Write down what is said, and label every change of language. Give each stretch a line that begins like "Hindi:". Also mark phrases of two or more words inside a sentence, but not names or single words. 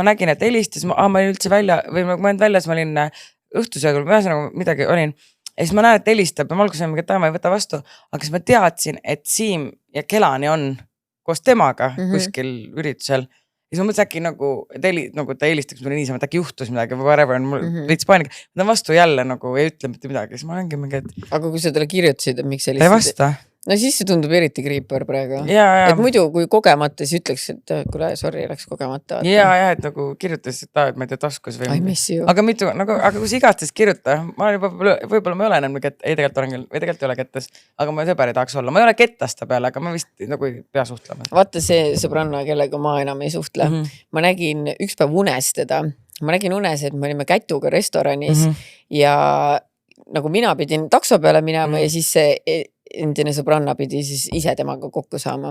Estonian: nägin, et helistas, ma olin üldse välja või ma olin väljas, ma olin õhtusöögul, ühesõnaga midagi olin ja siis ma näen, et helistab ja ma alguses olin, et ma ei võta vastu, aga siis ma teadsin, et Siim ja Kelani on koos temaga kuskil üritusel ja siis ma mõtlesin äkki nagu ta helistaks mulle niisama, et äkki juhtus midagi või whatever, mul veits paanika, ma tahan vastu jälle nagu ei ütle mitte midagi, siis ma olengi mingi, et aga kui sa talle kirjutasid, et miks sa ta ei vasta. No siis see tundub eriti kriipar praegu. Ja. Et muidu kui kogemata, siis ütleks, et kuule, sorry, läks kogemata. Ja, et nagu kirjutas, et ma ei tea taskus või.
English: I miss you.
Estonian: Aga kui sa igatsest kirjuta, ma võib-olla ma ei ole enam, ei tegelikult olen küll, või tegelikult ei ole kettas, aga ma sõber ei tahaks olla. Ma ei ole kettasta peale, aga ma vist nagu ei pea suhtlema. Vaata see sõbranna, kellega ma enam ei suhtle. Ma nägin üks päev unes teda. Ma nägin unes, et me olime Kätuga restoranis ja nagu mina pidin takso peale minema ja siis see endine sõbranna pidi siis ise temaga kokku saama.